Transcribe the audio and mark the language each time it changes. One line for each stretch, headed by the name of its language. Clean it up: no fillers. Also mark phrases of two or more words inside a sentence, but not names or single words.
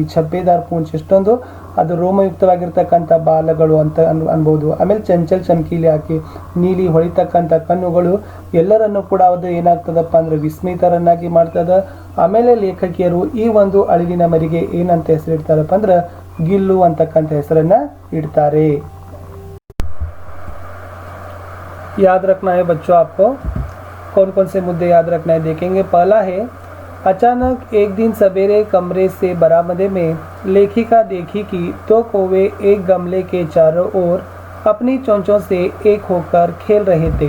Hindi: छब्बेदार पूँछ,
Kannada: ಎಷ್ಟೊಂದು ಅದು ರೋಮಯುಕ್ತವಾಗಿರ್ತಕ್ಕಂಥ ಬಾಲಗಳು ಅಂತ ಅನ್ಬೋದು. ಆಮೇಲೆ
Hindi: चंचल चमकीली
Kannada: ಹಾಕಿ ನೀಲಿ ಹೊಳಿತಕ್ಕಂಥ ಕಣ್ಣುಗಳು ಎಲ್ಲರನ್ನು ಕೂಡ ಅದು ಏನಾಗ್ತದಪ್ಪ ಅಂದ್ರೆ ವಿಸ್ಮಿತರನ್ನಾಗಿ ಮಾಡ್ತದ. ಆಮೇಲೆ ಲೇಖಕಿಯರು ಈ ಒಂದು ಅಳಿವಿನ ಮರಿಗೆ ಏನಂತ ಹೆಸರಿಡ್ತಾರಪ್ಪ ಅಂದ್ರೆ ಗಿಲ್ಲು ಅಂತಕ್ಕಂಥ ಹೆಸರನ್ನ ಇಡ್ತಾರೆ.
Hindi: याद रखना है बच्चों, आपको कौन कौन से मुद्दे याद रखना है देखेंगे. पहला है, अचानक एक दिन सवेरे कमरे से बरामदे में लेखिका देखी कि 2 कौवे एक गमले के चारों ओर अपनी चोंचों से एक होकर खेल रहे थे.